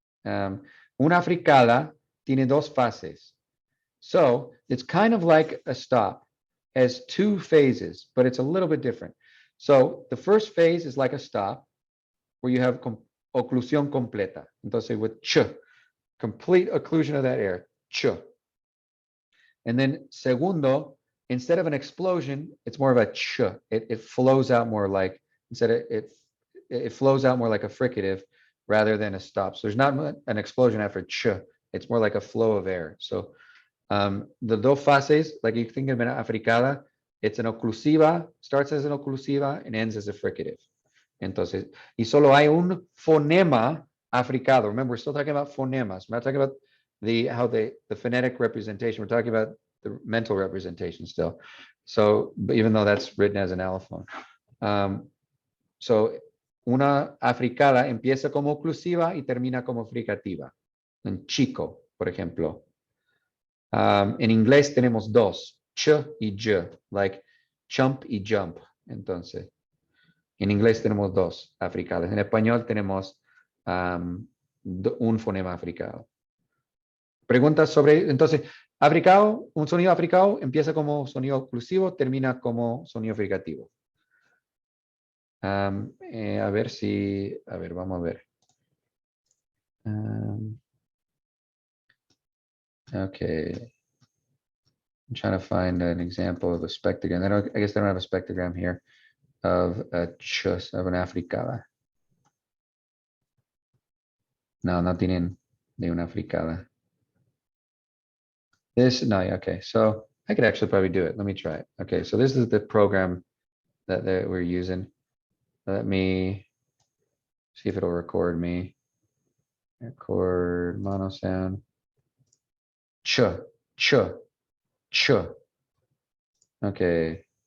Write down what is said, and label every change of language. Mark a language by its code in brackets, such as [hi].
[es] Una africada tiene 2 fases. [en] So it's kind of like a stop, has 2 phases, but it's a little bit different. So the first phase is like a stop where you have oclusión completa. Entonces with ch, complete occlusion of that air, ch. And then segundo, instead of an explosion, it's more of a ch. It flows out more like, instead of it flows out more like a fricative rather than a stop. So there's not an explosion after ch. It's more like a flow of air. So the dos fases, like you think of an africada, it's an oclusiva, starts as an oclusiva and ends as a fricative. [es] Entonces, y solo hay un fonema africado. [en] Remember, we're still talking about phonemas. We're not talking about the phonetic representation. We're talking about the mental representation still. So, even though that's written as an allophone. [es] So, una africada empieza como oclusiva y termina como fricativa. En chico, por ejemplo. En inglés tenemos 2, ch y j, like chump y jump. Entonces, en inglés tenemos 2 africadas. En español tenemos un fonema africado. Preguntas sobre, entonces, africado, un sonido africado empieza como sonido oclusivo, termina como sonido fricativo. A ver, vamos a ver. Okay. [en] I'm trying to find an example of a spectrogram. I guess they don't have a spectrogram here of a chus, of an africada. [es] No, no tienen de una africada. No, okay. So [en] I could actually probably do it. Let me try it. Okay, so this is the program that we're using. Let me see if it'll record me. Record mono sound. Ch, ch, ch. Okay.